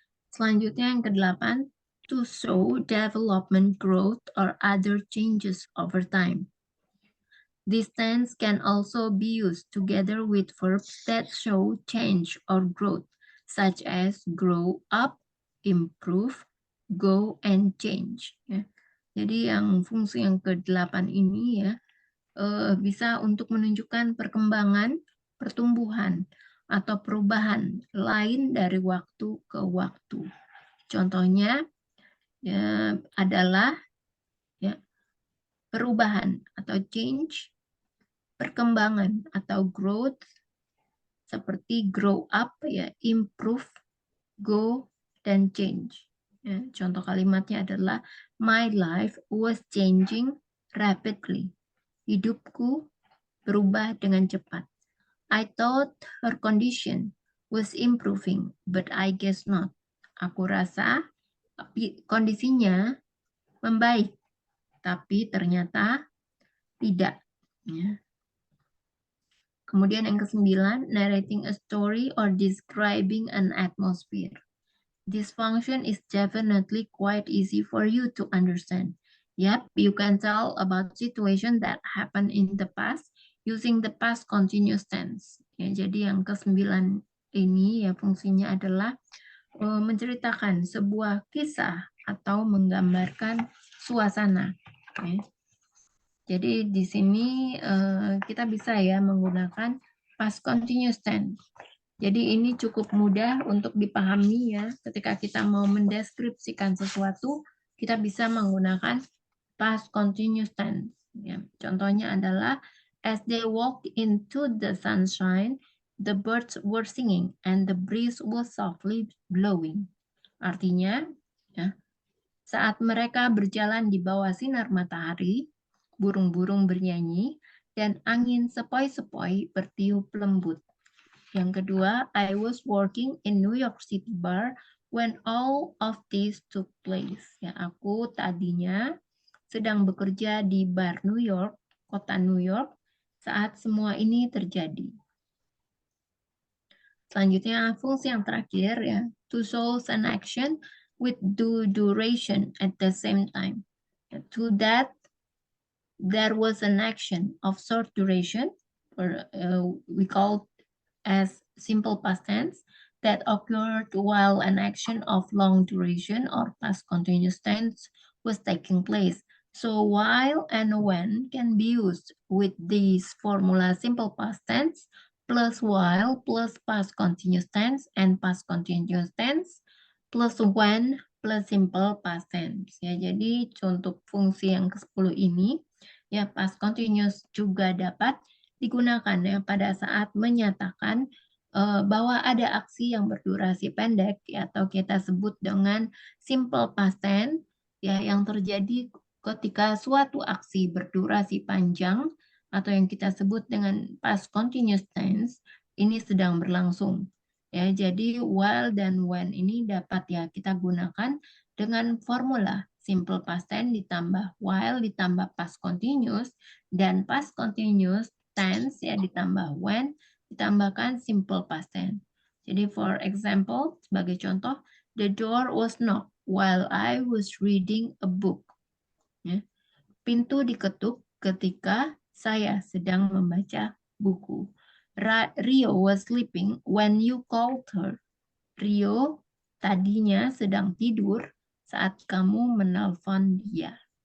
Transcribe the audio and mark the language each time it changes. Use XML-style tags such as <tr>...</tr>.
<id>Selanjutnya yang ke-8,</id> <en>to show development, growth, or other changes over time. This tense can also be used together with verbs that show change or growth, such as grow up, improve, go, and change.</en> <id>Ya. Jadi yang fungsi yang ke-8 ini ya, bisa untuk menunjukkan perkembangan, pertumbuhan, atau perubahan lain dari waktu ke waktu. Contohnya ya, adalah ya, perubahan atau change, perkembangan atau growth, seperti grow up, ya, improve, go, dan change. Ya, contoh kalimatnya adalah</id> <en>my life was changing rapidly.</en> <id>Hidupku berubah dengan cepat.</id> <en>I thought her condition was improving, but I guess not.</en> <id>Aku rasa kondisinya membaik, tapi ternyata tidak. Ya. Kemudian yang ke-9,</id> <en>narrating a story or describing an atmosphere. This function is definitely quite easy for you to understand. Yep, you can tell about situation that happened in the past using the past continuous tense.</en> <id>Ya, jadi yang ke-9 ini ya fungsinya adalah menceritakan sebuah kisah atau menggambarkan suasana. Ya. Jadi di sini kita bisa ya menggunakan past continuous tense. Jadi ini cukup mudah untuk dipahami ya. Ketika kita mau mendeskripsikan sesuatu, kita bisa menggunakan past continuous tense. Ya. Contohnya adalah,</id> <en>as they walked into the sunshine, the birds were singing and the breeze was softly blowing.</en> <id>Artinya, ya, saat mereka berjalan di bawah sinar matahari, burung-burung bernyanyi, dan angin sepoi-sepoi bertiup lembut. Yang kedua,</id> <en>I was working in New York City bar when all of this took place.</en> <id>Ya, aku tadinya sedang bekerja di bar New York, kota New York, saat semua ini terjadi. Selanjutnya, fungsi yang terakhir ya,</id> <en>to show an action with due duration at the same time. To that, there was an action of short duration, or we call as simple past tense, that occurred while an action of long duration or past continuous tense was taking place. So while and when can be used with this formula simple past tense plus while plus past continuous tense and past continuous tense plus when plus simple past tense.</en> <id>Ya, jadi untuk fungsi yang ke-10 ini ya past continuous juga dapat digunakan ya pada saat menyatakan bahwa ada aksi yang berdurasi pendek ya, atau kita sebut dengan simple past tense ya, yang terjadi ketika suatu aksi berdurasi panjang atau yang kita sebut dengan past continuous tense ini sedang berlangsung ya. Jadi while dan when ini dapat ya kita gunakan dengan formula simple past tense ditambah while ditambah past continuous dan past continuous tense ya ditambah when ditambahkan simple past tense.</id> <en>Jadi for example,</en> <id>sebagai contoh,</id> <en>the door was knocked while I was reading a book. Ya.</en> <id>Pintu diketuk ketika saya sedang membaca buku.</id> <en>Rio was sleeping when you called her.</en> <id>Rio tadinya sedang tidur saat kamu menelpon dia.</id>